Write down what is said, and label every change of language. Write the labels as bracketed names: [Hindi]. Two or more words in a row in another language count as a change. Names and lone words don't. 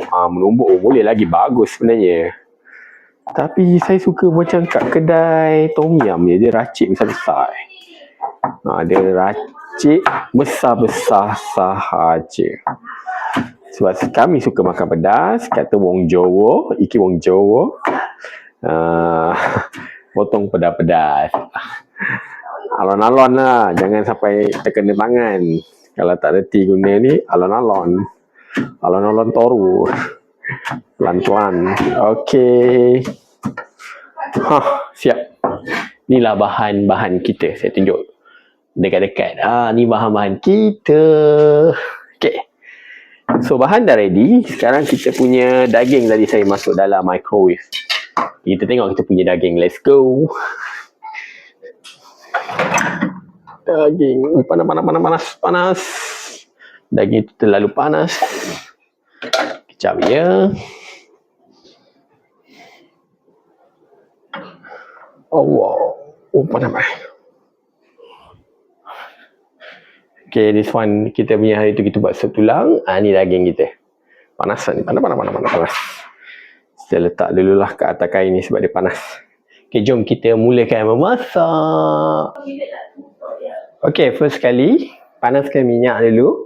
[Malay] Menumbuk boleh lagi bagus sebenarnya. Tapi saya suka macam kat kedai tom yum dia racik besar-besar. Dia racik besar-besar sahaja. Sebab kami suka makan pedas. Kata [Javanese] wong Jawa, iki wong Jawa, [Malay] potong pedas-pedas. Alon-alon lah, jangan sampai terkena tangan. Kalau tak reti guna ni, [Javanese] alon-alon. Alon-alon toru. [Malay] Pelan-pelan. Okey. Siap. Inilah bahan-bahan kita. Saya tunjuk dekat-dekat. Ni bahan-bahan kita. Okay. So bahan dah ready. Sekarang kita punya daging tadi saya masuk dalam microwave. Kita tengok kita punya daging. [English] Let's go. [Malay] Daging. Panas. Daging itu terlalu panas. Kejap ya. Allah. Panas. Okay, [English] this one [Malay] kita punya hari tu kita buat sup tulang. Ni daging kita. Panas ni. Panas. Saya letak dululah ke atas kain ni sebab dia panas. Okay, jom kita mulakan memasak. Okay, first kali panaskan minyak dulu.